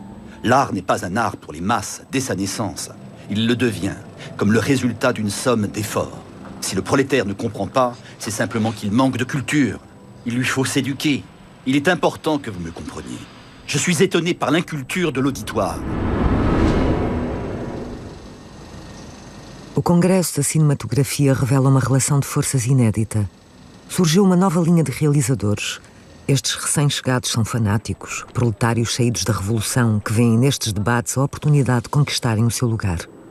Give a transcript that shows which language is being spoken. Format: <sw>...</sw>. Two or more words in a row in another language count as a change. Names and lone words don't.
<fr>L'art n'est pas un art pour les masses dès sa naissance. Il le devient, comme le résultat d'une somme d'efforts. Si le prolétaire ne comprend pas, c'est simplement qu'il manque de culture. Il lui faut s'éduquer. Il est important que vous me compreniez. Je suis étonné par l'inculture de l'auditoire.</fr> <pt>O Congresso da Cinematografia revela uma relação de forças inédita. Surgiu uma nova linha de realizadores. Estes recém-chegados são fanáticos, proletários saídos da Revolução, que veem nestes debates a oportunidade de conquistarem o seu lugar.</pt>